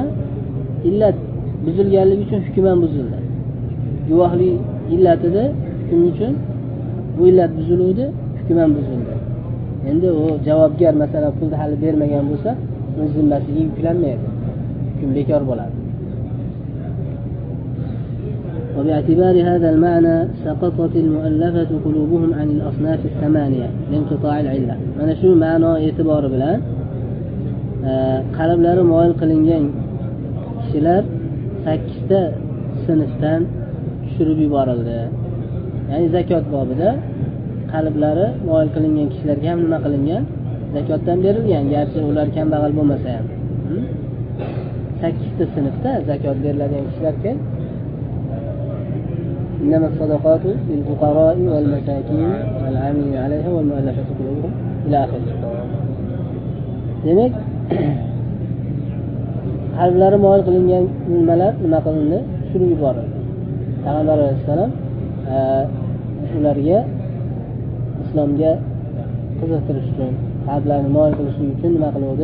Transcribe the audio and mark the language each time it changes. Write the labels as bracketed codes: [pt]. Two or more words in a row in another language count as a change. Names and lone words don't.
[uz] Illat buzilganligi uchun hukm ham buzildi. Guvohlik illatida hukm uchun bu illat buziluvdi, hukm ham buzildi. Endi u javobgar masalan pulni hali bermagan bo'lsa, o'z zimmasiga yuklanmaydi. Hukm bekor bo'ladi. [ar] وباعتبار هذا المعنى سقطت المؤلفة قلوبهم عن الأصناف الثمانية لانقطاع العلة. [uz] mana shu ma'no e'tibori bilan qalblari moyil qilingan kishilar 8 ta sinfdan tushirib yuborildi. Ya'ni zakot bobida qalblari moyil qilingan kishilarga ham nima qilingan? Zakotdan berilgan, garchi ular kambag'al bo'lmasa ham. 8 ta sinfda zakot beriladigan kishilarga [ar] إنما الصدقات للفقراء والمساكين والعاملين عليها والمؤلفة قلوبهم إلى آخره. [uz] Demek qalblari moyil qilingan nimalar nima qilindi? Tushirib yuborildi. Payg'ambar alayhissalom ularga islomga qiziqtirish uchun, qalblarini moyil qilish uchun nima qiluvdi?